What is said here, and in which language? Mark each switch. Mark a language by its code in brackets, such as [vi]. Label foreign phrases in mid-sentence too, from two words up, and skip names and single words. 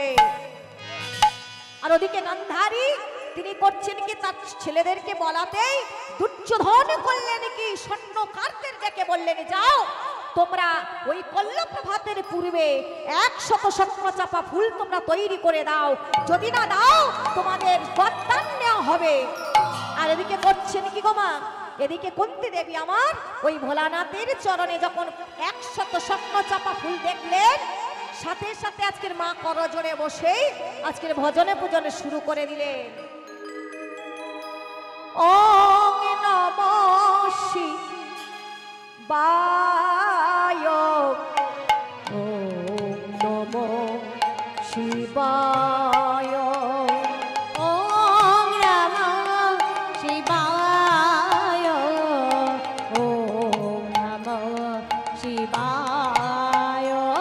[bn] আর ওদিকে গান্ধারী তিনি করছেন কি, তার ছেলেদেরকে বলাতেই দুর্যোধন করলেন কি, স্বর্ণকারদের ডেকে বললেন, যাও তোমরা ওই কল্লপ্রভাতের পূর্বে 100 স্বর্ণ চাপা ফুল তোমরা তৈরি করে দাও, যদি না দাও তোমাদের গর্দান নেওয়া হবে। আর এদিকে করছেন কি গো মা, এদিকে কুন্তী দেবী আমার ওই ভোলানাথের চরণে যখন 100 স্বর্ণ চাপা ফুল দেখলেন, সাথে সাথে আজকের মা করজোড়ে বসেই আজকের ভজনে পূজনে শুরু করে দিলেন। [sa] ওং নমঃ শিবায়, ওং নমঃ শিবায়, ওং নমঃ শিবায়, ওং নমঃ শিবায়,